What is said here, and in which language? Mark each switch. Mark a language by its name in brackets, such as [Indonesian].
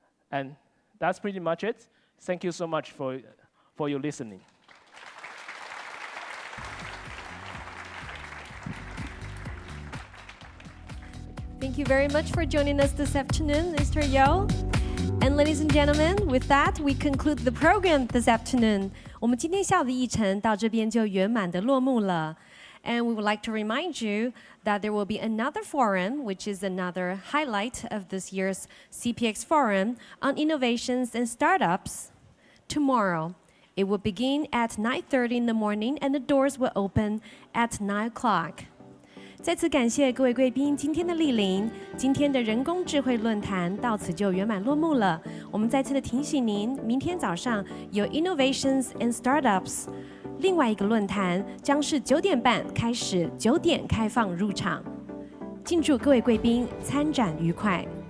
[English] And that's pretty much it. Thank you so much for your listening. Thank you very much for joining us this afternoon, Mr. Yo. And ladies and gentlemen, with that, we conclude the program this afternoon. [Chinese] 我们今天下午的议程到这边就圆满的落幕了。 [English] And we would like to remind you that there will be another forum, which is another highlight of this year's CPX forum on innovations and startups tomorrow. It will begin at 9:30 in the morning and the doors will open at 9 o'clock. [Chinese] 再次感谢各位贵宾今天的莅临，今天的人工智慧论坛到此就圆满落幕了。我们再次的提醒您，明天早上有 Innovations and Startups， 另外一个论坛将是9点半开始，9点开放入场。敬祝各位贵宾参展愉快。